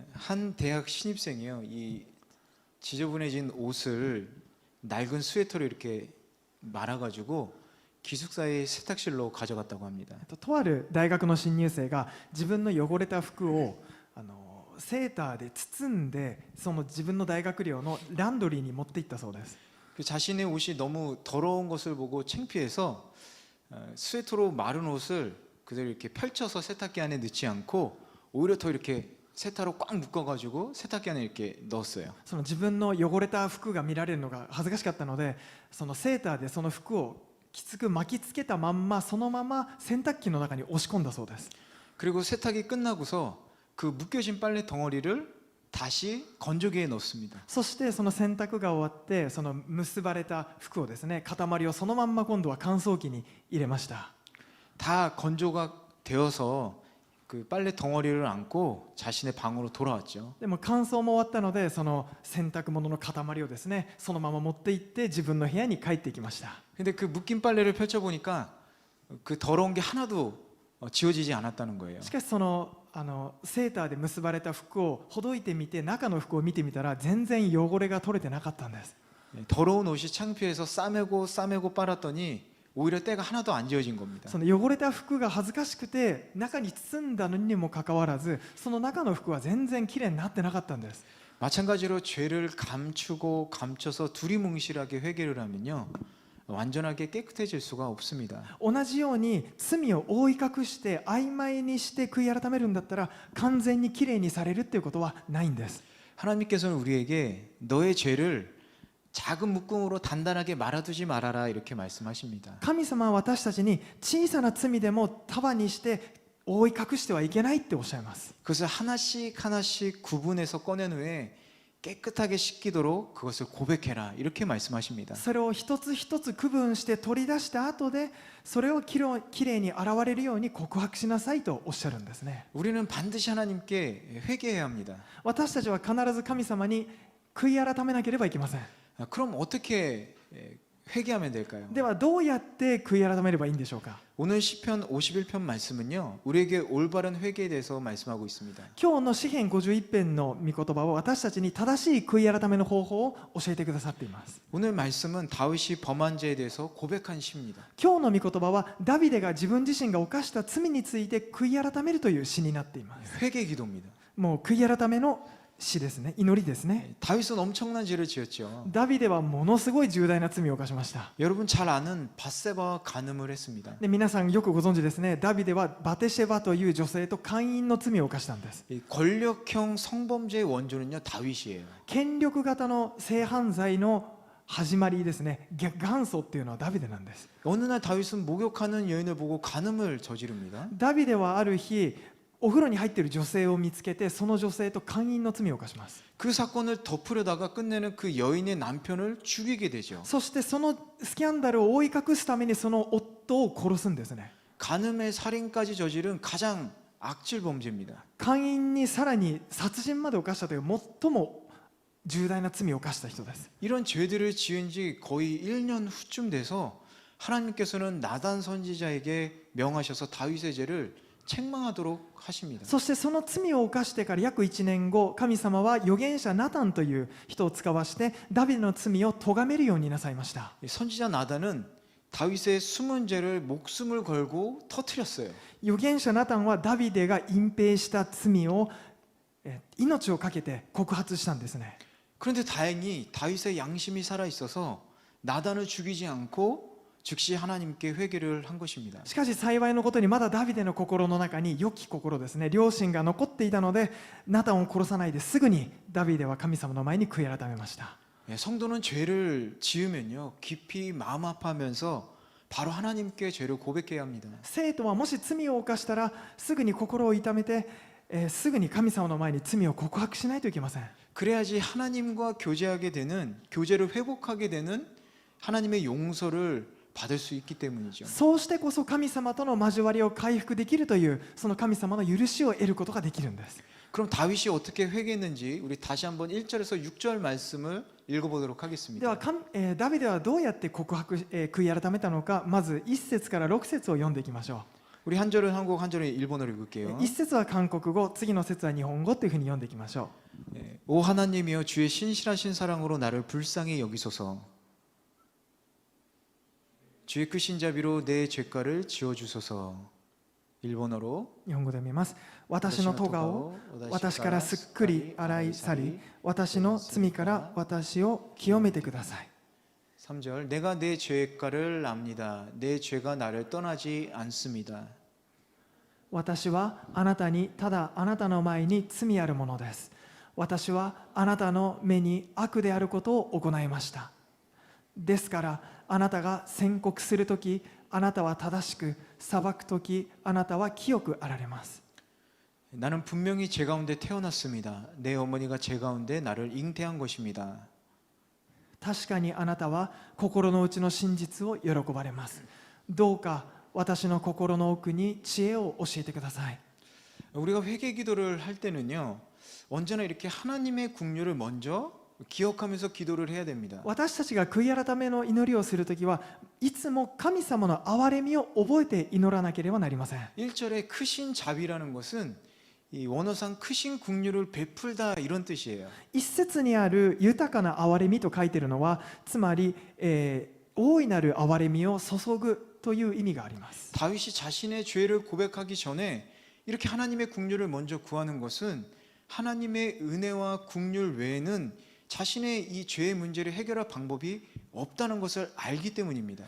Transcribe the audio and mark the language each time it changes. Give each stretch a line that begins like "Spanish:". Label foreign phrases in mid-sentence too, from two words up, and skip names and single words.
Korean: 한 대학 신입생이요. 이 지저분해진 옷을 낡은 스웨터로 이렇게 말아가지고 기숙사의 세탁실로 가져갔다고 합니다.
Japanese: とある大学の新入生が自分の汚れた服をセーターで包んでその自分の大学寮のランドリーに持って行ったそうです。
Korean: 그 자신의 옷이 너무 더러운 것을 보고 창피해서 스웨터로 마른 옷을 그대로 이렇게 펼쳐서 세탁기 안에 넣지 않고 오히려 더 이렇게 세타로 꽉 묶어가지고 세탁기 안에 이렇게 넣었어요.
Japanese: その自分の汚れた服が見られるのが恥ずかしかったので、そのセーターでその服をきつく巻きつけたまんまそのまま洗濯機の中に押し込んだそうです。
Korean: 그리고 세탁이 끝나고서 그 묶여진 빨래 덩어리를 다시 건조기에 넣습니다.
Japanese: そしてその洗濯が終わってその結ばれた服をですね、塊をそのまんま今度は乾燥機に入れました。
Korean: 다 건조가 되어서 그 빨래 덩어리를 안고 자신의 방으로 돌아왔죠.
Japanese: でも乾燥も終わったのでその洗濯物の塊をですねそのまま持って行って自分の部屋に帰ってきました。
Korean: 근데 그 묶인 빨래를 펼쳐보니까 그 더러운 게 하나도 지워지지 않았다는 거예요.
Japanese: しかしそのセーターで結ばれた服をほどいてみて中の服を見てみたら全然汚れが取れてなかったんです。
Korean: 더러운 옷이 창피해서 싸매고 빨았더니 오히려 때가 하나도 안 지워진 겁니다.
Japanese: その汚れた服が恥ずかしくて中に包んだのにもかかわらずその中の服は全然きれいになってなかったんです。
Korean: 마찬가지로 죄를 감추고 감춰서 두리뭉실하게 회개를 하면요 완전하게 깨끗해질 수가 없습니다.
Japanese: 同じように罪を覆い隠して曖昧にして悔い改めるんだったら完全にきれいにされるっていうことはないんです。
Korean: 하나님께서는 우리에게 너의 죄를 작은 묶음으로 단단하게 말아두지 말아라 이렇게 말씀하십니다.
Japanese: 神様は私たちに小さな罪でも束にして覆い隠してはいけないっておっしゃいます。
Korean: 그것을 하나씩 구분해서 꺼낸 후에 깨끗하게 씻기도록 그것을 고백해라 이렇게 말씀하십니다.
Japanese: それを一つ一つ区分して取り出した後でそれをきれいに現れるように告白しなさいとおっしゃるんですね。
Korean: 우리는 반드시 하나님께 회개해야 합니다.
Japanese: 私たちは必ず神様に悔い改めなければいけません。
Korean: 그럼 어떻게 회개하면 될까요?
Japanese: ではどうやって悔い改めればいいんでしょうか。
Korean: 오늘 시편 51편 말씀은요 우리에게 올바른 회개에 대해서 말씀하고 있습니다.
Japanese: 今日の詩編51編の御言葉を私たちに正しい悔い改めの方法を教えてくださっています。
Korean: 오늘 말씀은 다윗이 범한 죄에 대해서 고백한 시입니다.
Japanese: 今日の御言葉はダビデが自分自身が犯した罪について悔い改めるという詩になっています。
Korean: 회개 기도입니다.
Japanese: もう悔い改めの詩ですね、祈りですね。
Korean: 다윗은 엄청난 죄를 지었죠.
Japanese: ダビデはものすごい重大な罪を犯しました。
Korean: 여러분 잘 아는 밧세바와 간음을 했습니다.
Japanese: で皆さんよくご存知ですね、ダビデはバテシェバという女性と姦淫の罪を犯したんです。
Korean: 이 권력형 성범죄의 원조는요 다윗이에요.
Japanese: 権力型の性犯罪の始まりですね、元祖っていうのはダビデなんです。
Korean: 어느 날 다윗은 목욕하는 여인을 보고 간음을 저지릅니다.
Japanese: ダビデはある日お風呂に入っている女性を見つけてその女性と姦淫の罪を犯します。
Korean: 그 사건을 덮으려다가 끝내는 그 여인의 남편을 죽이게 되죠.
Japanese: そしてそのスキャンダルを覆い隠すためにその夫を殺すんですね。
Korean: 간음의 살인까지 저지른 가장 악질 범죄입니다.
Japanese: 姦淫にさらに殺人まで犯したという最も重大な罪を犯した人です。
Korean: 이런 죄들을 지은 지 거의 1년 후쯤 돼서 하나님께서는 나단 선지자에게 명하셔서 다윗의 죄를 책망하도록 하십니다.
Japanese: そしてその罪を犯してから約1年後、神様は預言者ナタンという人を使わしてダビデの罪を咎めるようになさいました。
Korean: 선지자 나단은 다윗의 숨은 죄를 목숨을 걸고 터뜨렸어요.
Japanese: 預言者ナタンはダビデが隠蔽した罪を命を懸けて告発したんですね。
Korean: 그런데 다행히 다윗의 양심이 살아 있어서 나단을 죽이지 않고 즉시 하나님께 회개를 한 것입니다.
Japanese: しかし幸いのことにまだダビデの心の中に良き心ですね、良心が残っていたのでナタンを殺さないですぐにダビデは神様の前に悔い改めました。
Korean: 성도는 죄를 지으면요 깊이 마음 아파하면서 바로 하나님께 죄를 고백해야 합니다.
Japanese: 生徒はもし罪を犯したらすぐに心を痛めて、すぐに神様の前に罪を告白しないといけません。
Korean: 그래야지 하나님과 교제하게 되는 교제를 회복하게 되는 하나님의 용서를 받을 수 있기 때문이죠.
Japanese: そうしてこそ神様との交わりを回復できるというその神様の許しを得ることができるんです。
Korean: 그럼 다윗이 어떻게 회개했는지 우리 다시 한번 1절에서 6절 말씀을 읽어보도록
Japanese: で
Korean: 하겠습니다.
Japanese: はダビデはどうやって悔い改めたのか、まず1節から6節を読んでいきましょう。
Korean: 우리 한 절은 한국어, 한 절은 일본어로 읽을게요.
Japanese: 一節は韓国語、次の節は日本語というふうに読んでいきましょ
Korean: 오 하나님이여 주의 신실하신 사랑으로 나를 불쌍히 여기소서. 주의 크신 자비로 내 죄가를 지워주소서. 일본어로
Japanese: う。日本語で読みます。私の咎を私からすっくり洗い去り、私の罪から私を清めてください。
Korean: 3절 내가 내 죄가를 압니다. 내 죄가 나를 떠나지 않습니다.
Japanese: 私はあなたにただあなたの前に罪あるものです。私はあなたの目に悪であることを行いました。ですからあなたが宣告するときあなたは正しく、裁くときあなたは清くあられます。
Korean: 나는 분명히 죄 가운데 태어났습니다. 내 어머니가 죄 가운데 나를 잉태한 것입니다.
Japanese: 確かにあなたは心の内の真実を喜ばれます。どうか私の心の奥に知恵を教えてください。
Korean: 우리가 회개 기도를 할 때는요, 언제나 이렇게 하나님의 국류를 먼저 기억하면서 기도를 해야 됩니다.
Japanese: 私たちが悔い改めの祈りをするときはいつも神様の憐れみを覚えて祈らなければなりません。
Korean: 1절에 크신 자비라는 것은 이 원어상 크신 국류를 베풀다 이런 뜻이에요.
Japanese: 一節にある豊かな憐れみと書いているのはつまり、大いなる憐れみを注ぐという意味があります。
Korean: 다윗이 자신의 죄를 고백하기 전에 이렇게 하나님의 국류를 먼저 구하는 것은 하나님의 은혜와 국률 외에는 자신의 이 죄의 문제를 해결할 방법이 없다는 것을 알기 때문입니다.